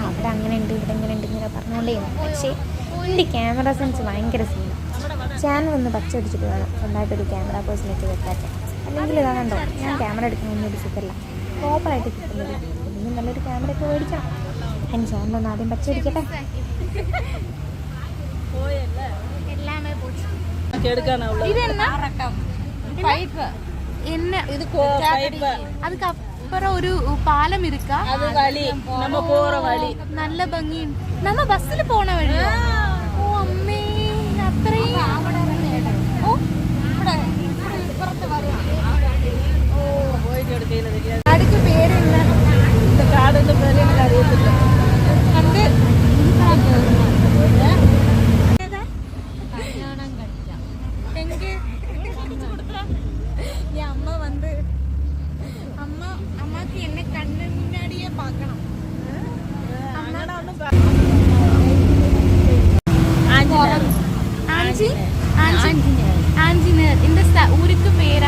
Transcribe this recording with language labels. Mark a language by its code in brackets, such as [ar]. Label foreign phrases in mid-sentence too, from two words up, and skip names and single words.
[ml] അവിടെ അങ്ങനെ ഉണ്ട്, ഇവിടെ ഇങ്ങനെ ഉണ്ട് ഇങ്ങനെ പറഞ്ഞുകൊണ്ടേയിരുന്നു. പക്ഷേ എൻ്റെ ക്യാമറ സെൻസ് ഭയങ്കര സീനാണ്. ചാനൽ ഒന്ന് പച്ചടിച്ചിട്ട് വേണം സ്വന്തമായിട്ടൊരു ക്യാമറ പേഴ്സണൊക്കെ വെക്കാൻ. അല്ലെങ്കിൽ ഇതാകണ്ടോ, ഞാൻ ക്യാമറ എടുക്കണമെന്നൊരു സുഖമല്ല, പ്രോപ്പറായിട്ട് കിട്ടുന്നില്ല. അല്ലെങ്കിൽ നല്ലൊരു ക്യാമറ ഒക്കെ മേടിക്കണം. എൻ്റെ ചാനലൊന്ന് ആദ്യം പച്ചടിക്കട്ടെ. [ta] அதுக்கப்புறம் ஒரு பாலம் இருக்கா? அது வழி, நம்ம போற வழி. நல்ல [ml] ഭംഗി. നമ്മ ബസ്സിൽ പോണ വഴി. ഓ അമ്മേ, അത്രയും. ഓ കാടിക്ക് പേരെന്താ? കാടിന്റെ പേര് എനിക്ക് അറിയത്തില്ല. [ta] കണ്ട് அம்மா வந்து அம்மாக்கு என்ன கண்ணு முன்னாடியே பார்க்கணும். ஆஞ்சநேயர் இந்த ஊருக்கு பேரா?